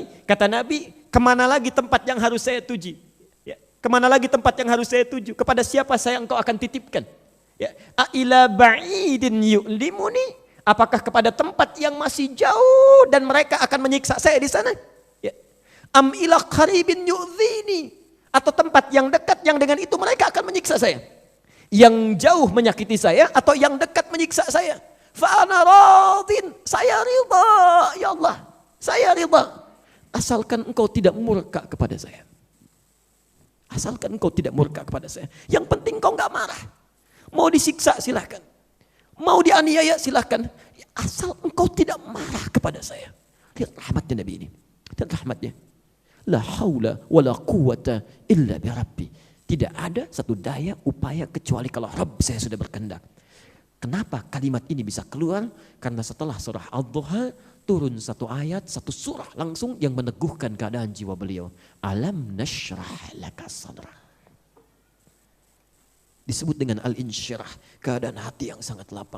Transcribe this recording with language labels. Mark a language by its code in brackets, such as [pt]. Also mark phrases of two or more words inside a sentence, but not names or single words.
[id] Kata Nabi, kemana lagi tempat yang harus saya tuju? Ya, kemana lagi tempat yang harus saya tuju? Kepada siapa saya engkau akan titipkan? [ar] Ya, إلى بعيد يؤلمني. [id] Apakah kepada tempat yang masih jauh dan mereka akan menyiksa saya di sana? Ya. [ar] أم إلى قريب يؤذيني. [id] Atau tempat yang dekat yang dengan itu mereka akan menyiksa saya. Yang jauh menyakiti saya atau yang dekat menyiksa saya. [ar] فأنا راض, [id] saya ridha, ya Allah, saya ridha. Asalkan engkau tidak murka kepada saya. Asalkan engkau tidak murka kepada saya. Yang penting engkau enggak marah. Mau disiksa silahkan. Mau dianiaya silahkan. Asal engkau tidak marah kepada saya. Lihat rahmatnya Nabi ini. Lihat rahmatnya. [ar] لا حول ولا قوة إلا بربي. [id] Tidak ada satu daya upaya kecuali kalau Rabb saya sudah berkehendak. Kenapa kalimat ini bisa keluar? Karena setelah surah Ad-Duha turun satu ayat, satu surah langsung yang meneguhkan keadaan jiwa beliau. [ar] ألم نشرح لك صدرك. [id] Disebut dengan al-insyirah, keadaan hati yang sangat lapang.